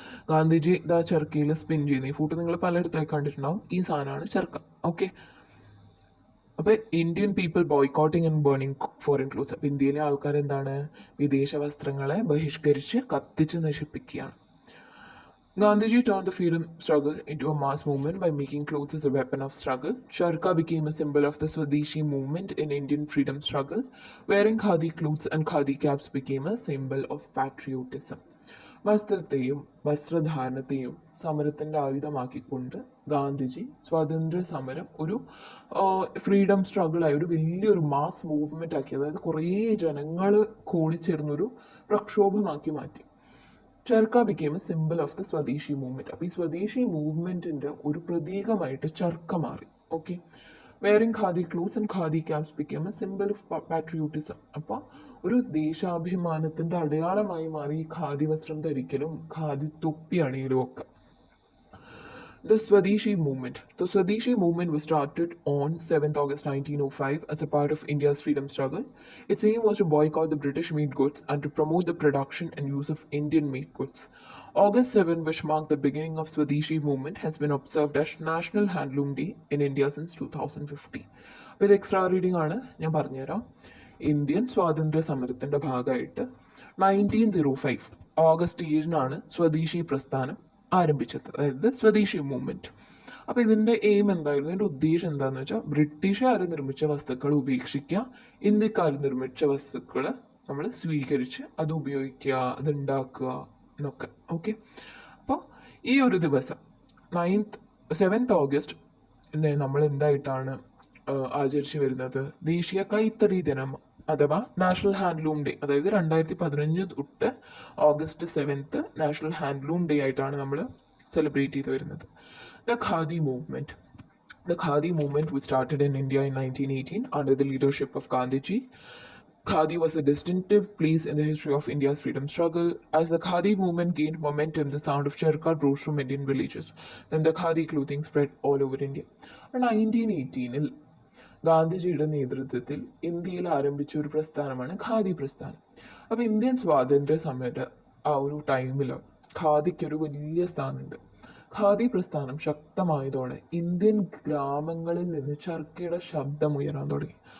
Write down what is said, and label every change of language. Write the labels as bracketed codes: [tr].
[ml] Gandhiji ചർക്കയിൽ spin ചെയ്യുന്ന ഈ photo നിങ്ങൾ പലയിടത്തായി കണ്ടിട്ടുണ്ടാവും. ഈ സാധനമാണ് ചർക്ക. ഓക്കെ, അപ്പോൾ [en] Indian people boycotting and burning foreign clothes. [ml] അപ്പോൾ ഇന്ത്യയിലെ ആൾക്കാർ എന്താണ്? വിദേശ വസ്ത്രങ്ങളെ ബഹിഷ്കരിച്ച് കത്തിച്ച് നശിപ്പിക്കുകയാണ്. [en] Gandhiji turned the freedom struggle into a mass movement by making clothes as a weapon of struggle. Charka became a symbol of the Swadeshi movement in Indian freedom struggle. Wearing khadi clothes and khadi caps became a symbol of patriotism. [ml] വസ്ത്രത്തെയും വസ്ത്രധാരണത്തെയും സമരത്തിന്റെ ആയുധമാക്കിക്കൊണ്ട് ഗാന്ധിജി സ്വാതന്ത്ര്യ സമരം ഒരു freedom struggle ആയി ഒരു വലിയൊരു mass movement ആക്കി, അതായത് കുറേ ജനങ്ങൾ കൂടിച്ചേർന്നൊരു പ്രക്ഷോഭമാക്കി മാറ്റി. [en] Charkha became a symbol of the Swadeshi movement. [ml] അപ്പൊ ഈ സ്വദേശി മൂവ്മെന്റിന്റെ ഒരു പ്രതീകമായിട്ട് ചർക്ക മാറി. [en] Okay, wearing khadi clothes and khadi caps became a symbol of patriotism. [ml] അപ്പോൾ ഒരു ദേശാഭിമാനത്തിന്റെ അടയാളമായി മാറി ഈ ഖാദി വസ്ത്രം ധരിക്കലും ഖാദി തൊപ്പി അണിയലും ഒക്കെ. [en] The Swadeshi movement. The Swadeshi movement was started on 7th August 1905 as a part of India's freedom struggle. Its aim was to boycott the British made goods and to promote the production and use of Indian made goods. August 7, which marked the beginning of Swadeshi movement, has been observed as National Handloom Day in India since 2015. [ml] അപ്പോൾ ഇത് extra reading ആണ്, ഞാൻ പറഞ്ഞുതരാം. Indian സ്വാതന്ത്ര്യ സമരത്തിന്റെ ഭാഗമായിട്ട് 1905 August 7 സ്വദേശി പ്രസ്ഥാനം ആരംഭിച്ചത്, അതായത് സ്വദേശി മൂവ്മെന്റ്. അപ്പൊ ഇതിന്റെ എയിം എന്തായിരുന്നു, ഇതിന്റെ ഉദ്ദേശം എന്താന്ന് വെച്ചാൽ ബ്രിട്ടീഷുകാർ നിർമ്മിച്ച വസ്തുക്കൾ ഉപേക്ഷിക്കുക, ഇന്ത്യക്കാർ നിർമ്മിച്ച വസ്തുക്കൾ നമ്മൾ സ്വീകരിച്ച് അത് ഉപയോഗിക്കുക, അത് ഉണ്ടാക്കുക എന്നൊക്കെ. ഓക്കെ, അപ്പോൾ ഈ ഒരു ദിവസം 7th ഓഗസ്റ്റ് നമ്മൾ എന്തായിട്ടാണ് ആചരിച്ചു വരുന്നത്, ദേശീയ കൈത്തറി ദിനം അഥവാ നാഷണൽ ഹാൻഡ്ലൂം ഡേ. അതായത് 2015 തൊട്ട് ഓഗസ്റ്റ് 7 നാഷണൽ ഹാൻഡ്ലൂം ഡേ ആയിട്ടാണ് നമ്മൾ സെലിബ്രേറ്റ് ചെയ്ത് വരുന്നത്. [en] The Khadi movement. The Khadi movement was started in India in 1918 under the leadership of Gandhiji. Khadi was a distinctive place in the history of India's freedom struggle. As the Khadi movement gained momentum, the sound of charkha rose from Indian villages. Then the Khadi clothing spread all over India. In 1918 [ml] ഗാന്ധിജിയുടെ നേതൃത്വത്തിൽ ഇന്ത്യയിൽ ആരംഭിച്ച ഒരു പ്രസ്ഥാനമാണ് ഖാദി പ്രസ്ഥാനം. അപ്പൊ Indian സ്വാതന്ത്ര്യ സമര ആ ഒരു ടൈമിൽ ഖാദിക്ക് ഒരു വലിയ സ്ഥാനമുണ്ട്. ഖാദി പ്രസ്ഥാനം ശക്തമായതോടെ ഇന്ത്യൻ ഗ്രാമങ്ങളിൽ നിന്ന് ചർക്കയുടെ ശബ്ദം ഉയരാൻ തുടങ്ങി.